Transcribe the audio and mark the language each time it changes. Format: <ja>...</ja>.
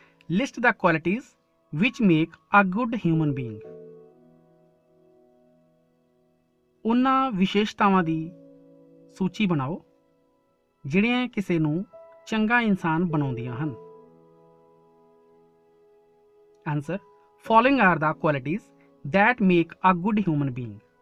<en>List the qualities which make a good human being.</en> <pa>ਉਹਨਾਂ ਵਿਸ਼ੇਸ਼ਤਾਵਾਂ ਦੀ ਸੂਚੀ ਬਣਾਓ ਜਿਹੜੀਆਂ ਕਿਸੇ ਨੂੰ ਚੰਗਾ ਇਨਸਾਨ ਬਣਾਉਂਦੀਆਂ ਹਨ।</pa> <en>Answer. Following are the qualities that make a good human being.</en>